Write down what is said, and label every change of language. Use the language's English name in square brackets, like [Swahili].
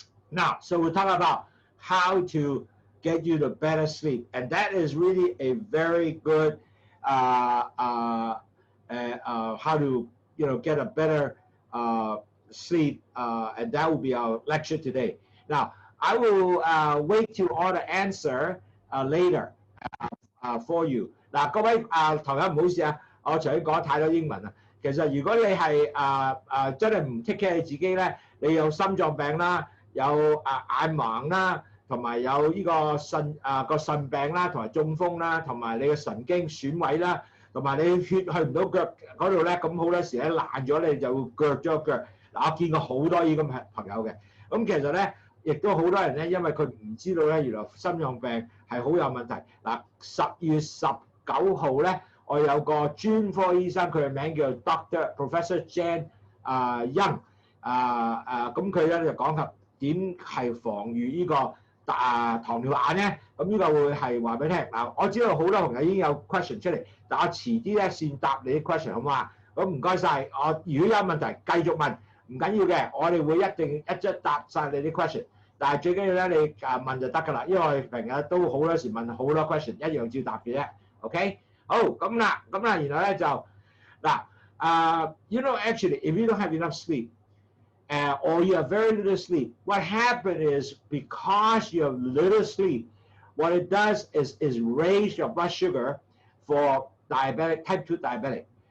[English] Now, so we'll talk about how to get you to better sleep, and that is really a very good how to get a better sleep, and that will be our lecture today. Now, I will wait to all the answer later for you. [Cantonese] 嗱，各位同學唔好意思啊，我頭先講太多英文啦。其實如果你係真係唔 take care 你自己咧，你有心臟病啦，有眼盲啦，同埋有呢個腎病啦，同埋中風啦，同埋你嘅神經損毀啦，同埋你血去唔到腳嗰度咧，咁好多時咧爛咗你就會腳咗個腳。嗱，我見過好多呢咁朋友嘅。咁其實咧，亦都好多人咧，因為佢唔知道咧，原來心臟病係好有問題。嗱，10月19號咧。我有個專科醫生，佢嘅名叫 Professor Jan Young， 咁佢咧就講及點係防禦呢個糖尿病咧，咁呢個會係話俾你聽。嗱，我知道好多朋友已經有 question 出嚟，但我遲啲咧先答你啲 question 好唔好啊？咁唔該晒，我如果有問題繼續問，唔緊要嘅，我哋會一定一答晒你啲 question。但係最緊要咧，你問就得㗎啦，因為我哋平日都好多時問好多 question， 一樣照答嘅啫 ，OK？好，咁啦，然後咧就嗱 [English] actually if you don't have enough sleep or you have very little sleep, what happens is because you have little sleep, what it does is raise your blood sugar for type 2 diabetic.